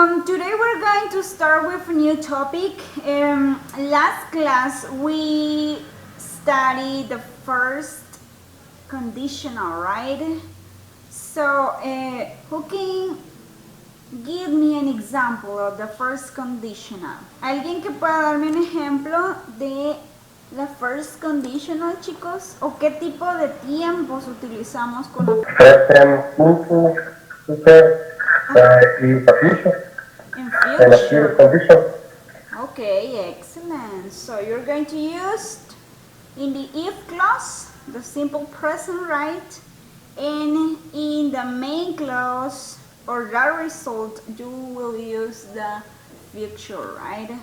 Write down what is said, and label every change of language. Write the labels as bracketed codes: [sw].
[en] Today we're going to start with a new topic. Last class we studied the first conditional, right? So, who can give me an example of the first conditional? [es] ¿Alguien que pueda darme un ejemplo de la first conditional, chicos? ¿O qué tipo de tiempos utilizamos con la [en] Present simple, teacher, is a future in and a future future? condition. Okay, excellent. So you're going to use in the if clause the simple present, right? And in the main clause or the result you will use the future, right?